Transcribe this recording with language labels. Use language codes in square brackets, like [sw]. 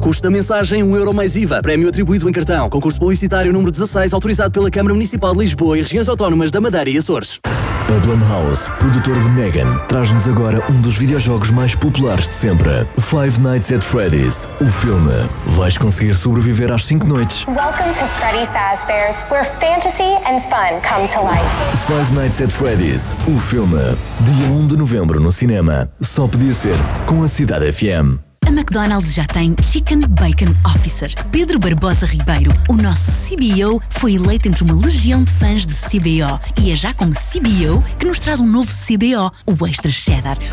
[pt] Custo da mensagem 1 euro mais IVA. Prémio atribuído em cartão. Concurso publicitário número 16, autorizado pela Câmara Municipal de Lisboa e Regiões Autónomas da Madeira e Açores. A Blumhouse, produtora de Megan, traz-nos agora um dos videojogos mais populares de sempre. Five Nights at Freddy's, o filme. Vais conseguir sobreviver às 5 noites? [en] Welcome to Freddy Fazbear's, where fantasy and fun come to life. [pt] Five Nights at Freddy's, o filme. Dia 1 de novembro no cinema. Só podia ser com a Cidade FM. A McDonald's já tem Chicken Bacon Officer. Pedro Barbosa Ribeiro, o nosso CBO, foi eleito entre uma legião de fãs de CBO. E é já como CBO que nos traz um novo CBO, o Extra Cheddar.